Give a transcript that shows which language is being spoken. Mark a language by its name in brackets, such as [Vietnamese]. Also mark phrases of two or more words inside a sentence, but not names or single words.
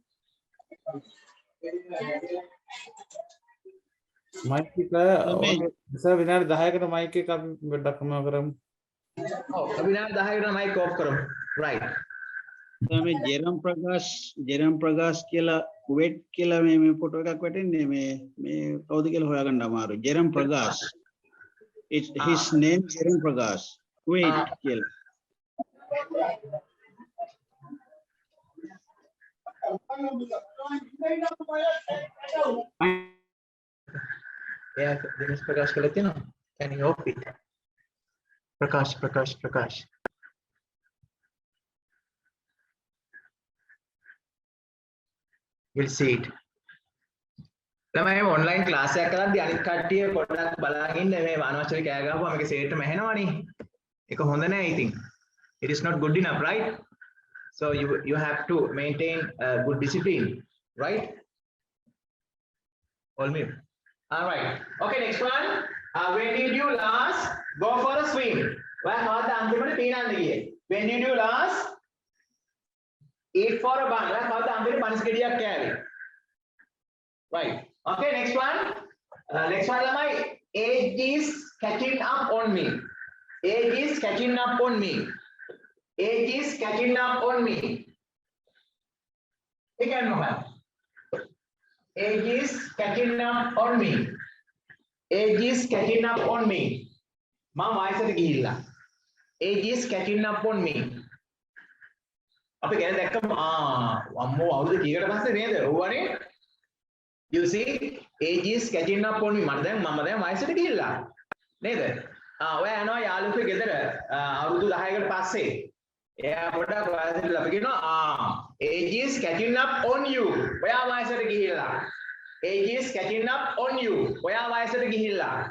[Sinhala] මයික් එක සර් විනාඩි 10කට මයික් එක අපි පොඩ්ඩක් කම කරමු. ඔව් අපි විනාඩි 10කට මයික් ඔෆ් කරමු. right. මේ ජෙරම් ප්‍රකාශ් කියලා කුවේට් කියලා මේ ෆොටෝ එකක් වැටෙන්නේ මේ කවුද කියලා හොයාගන්න අමාරුයි. ජෙරම් ප්‍රකාශ්. [English] It's his name ජෙරම් ප්‍රකාශ්. [Sinhala] කුවේට් කියලා. එයා දිනේෂ් ප්‍රකාශ් කියලා තියෙනවා. [English] Can you off it? ප්‍රකාශ්. We'll see it. [Sinhala] ළමයි [English] online class [Sinhala] එකක් කරද්දී අනිත් කට්ටිය පොඩ්ඩක් බලන් ඉන්න මේ අනවශ්‍ය කෑ ගහපුවා මේක සේට්ම ඇහෙනවනේ. ඒක හොඳ නෑ ඉතින්. [English] It is not good enough, right? So you have to maintain good discipline, right? All me. All right. Okay, next one. When did you last go for a swim? [Sinhala] ඔයා කවද්ද අන්තිමට පීනන්න ගියේ? [English] When did you last eat for a bun? [Sinhala] ඔයා කවද්ද අන්තිමට පනිස් ගෙඩියක් කෑවේ? [English] Right. Okay, next one. Next one [Sinhala] ළමයි. [English] Age is catching up on me. Age is catching up on me. Age is catching up on me. Again, Mohan. Age is catching up on me. Age is catching up on me. [Sinhala] මම වයසට ගිහිල්ලා. [English] Age is catching up on me. [Sinhala] අපි ගැන දැක්කම අම්මෝ අවුරුදු කීයකට පස්සේ නේද? ඔව්වනේ. [English] You see, age is catching up on me. [Sinhala] මම දැන් වයසට ගිහිල්ලා. නේද? ඔයා යනවා යාළුවෙක් ගෙදර අවුරුදු 10කට පස්සේ. එයා පොඩක් වයසට ලප කියනවා [English] age is catching up on you. [Sinhala] ඔයා වයසට ගිහිල්ලා. [English] Age is catching up on you. [Sinhala] ඔයා වයසට ගිහිල්ලා.